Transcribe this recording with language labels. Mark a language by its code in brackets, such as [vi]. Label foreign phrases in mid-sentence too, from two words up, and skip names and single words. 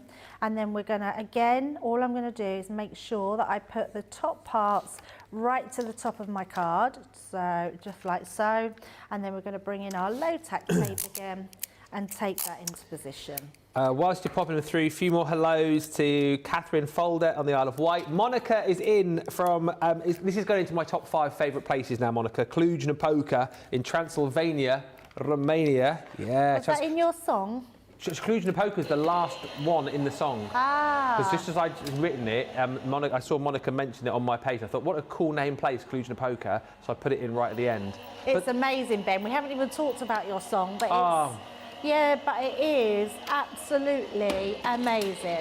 [en] And then we're going to, again, all I'm going to do is make sure that I put the top parts right to the top of my card, so just like so, and then we're going to bring in our low tack tape again and take that into position. Whilst you're popping them through, a few more hellos to Catherine Folder on the Isle of Wight. Monica is in from, this is going into my top 5 favourite places now, Monica. Cluj-Napoca in Transylvania, Romania. Yeah. Was that in your song? Cluj-Napoca is the last one in the song. Ah. Because just as I'd written it, I saw Monica mention it on my page. I thought, what a cool name place, Cluj-Napoca. So I put it in right at the end. It's amazing, Ben. We haven't even talked about your song, but it's... Yeah, but it is absolutely amazing.